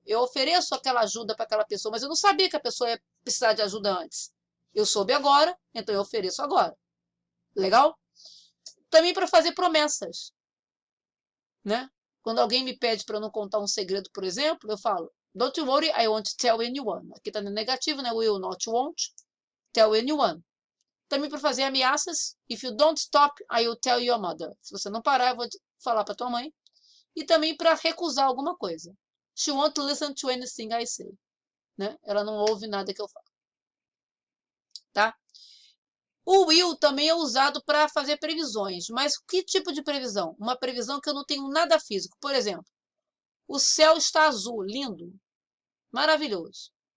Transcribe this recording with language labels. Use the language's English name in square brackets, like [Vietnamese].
[Portuguese] Eu ofereço aquela ajuda para aquela pessoa, mas eu não sabia que a pessoa ia precisar de ajuda antes. Eu soube agora, então eu ofereço agora. Legal? Também para fazer promessas, né? Quando alguém me pede para eu não contar um segredo, por exemplo, eu falo, [English] don't worry, I won't tell anyone. [Portuguese] Aqui está no negativo, né? [English] Will not won't tell anyone. [Portuguese] Também para fazer ameaças, [English] if you don't stop, I will tell your mother. [Portuguese] Se você não parar, eu vou falar para tua mãe. E também para recusar alguma coisa. [English] She won't listen to anything I say. [Portuguese] Né? Ela não ouve nada que eu falo. Tá? O will também é usado para fazer previsões. Mas que tipo de previsão? Uma previsão que eu não tenho nada físico. Por exemplo, o céu está azul, lindo, maravilhoso.